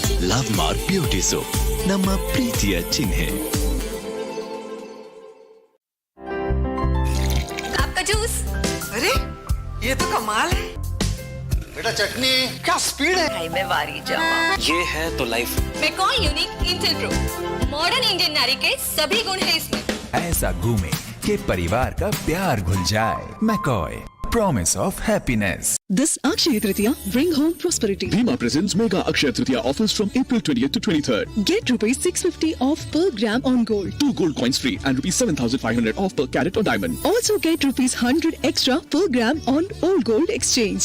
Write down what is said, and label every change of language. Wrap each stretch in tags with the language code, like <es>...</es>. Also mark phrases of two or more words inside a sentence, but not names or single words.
<kn>ಲವ್ ಮಾರ್ಕ್ ಬ್ಯೂಟಿ ಸೋಪ್, ನಮ್ಮ ಪ್ರೀತಿಯ ಚಿಹ್ನೆ.</kn> <hi>आपका जूस। अरे ये तो कमाल है। बेटा चटनी क्या स्पीड है।</hi> <pa>भाई मैं वारी जावा।</pa> <hi>ये है तो लाइफ। मैकॉय यूनिक इंटेल प्रो,</hi> <en>modern Indian</en> <hi>नारी के सभी गुण है इसमें। ऐसा घूमे कि परिवार का प्यार घुल जाए। मैकॉय,</hi> <en>promise of happiness. This Akshaya Tritiya, bring home prosperity. Bima presents mega Akshaya Tritiya offers from April 20th to 23rd. Get rupees 650 off per gram on gold. 2 gold coins free and rupees 7,500 off per carat on diamond. Also get rupees 100 extra per gram on old gold exchange.</en>